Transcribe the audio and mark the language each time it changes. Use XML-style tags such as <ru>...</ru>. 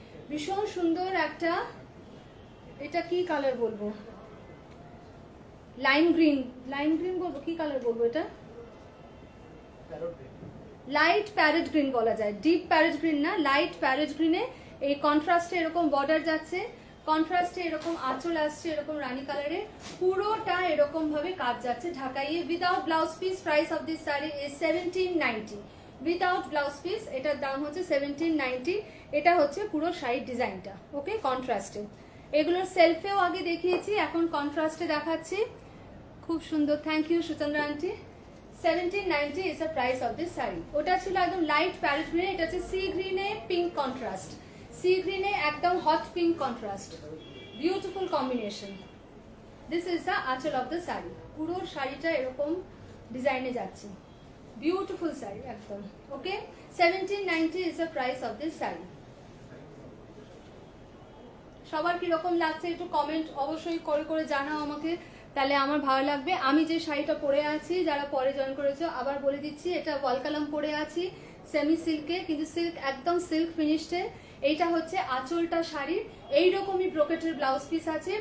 <bn>ভীষণ সুন্দর একটা, এটা কি কালার বলবো, লাইম গ্রিন, লাইম গ্রিন বলবো, কি কালার বলবো এটা, লাইট প্যারেট গ্রিন বলা যায়, ডিপ প্যারেট গ্রিন না, লাইট প্যারেট গ্রিনে এই কন্ট্রাস্টে এরকম বর্ডার যাচ্ছে, কন্ট্রাস্টে এরকম আঁচল আসছে এরকম রানী কালারে, পুরোটা এরকম ভাবে কাজ যাচ্ছে ঢাকাইয়ে,</bn> <en>Without blouse piece. Price of this sari is 1790, without blouse piece.</en> <bn>এটার দাম হচ্ছে 1790। এটা হচ্ছে পুরো শাড়ির ডিজাইনটা, ওকে, কন্ট্রাস্টে। এগুলোর সেলফেও আগে দেখিয়েছি, এখন কন্ট্রাস্টে দেখাচ্ছি। খুব সুন্দর, thank you Suchandra aunty.</bn> <en>1790 is the price of this sari.</en> <bn>ওটা ছিল একদম লাইট প্যারেট গ্রিন, এটা হচ্ছে সি গ্রিনে পিঙ্ক কন্ট্রাস্ট, সি গ্রিনে একদম hot pink contrast, beautiful combination.</bn> <en>this is the anchal of the sari,</en> <bn>পুরো শাড়িটা এরকম ডিজাইনে যাচ্ছে, বিউটিফুল শাড়ি একদম।</bn> <en>Okay, 1790 is the price of this sari.</en> <bn>সবার কিরকম লাগছে একটু কমেন্ট অবশ্যই করে করে জানাও আমাকে, তাহলে আমার ভালো লাগবে। আমি যে শাড়িটা পরে আছি, যারা পরে জয়েন করেছো আবার বলে দিচ্ছি, এটা ওয়াল কালাম পরে আছি সেমি সিল্কে, কিন্তু সিল্ক একদম সিল্ক ফিনিশডে। এইটা হচ্ছে আঁচলটা শাড়ির, এইরকমই ব্রোকেটের ব্লাউজ পিস আছে।</bn>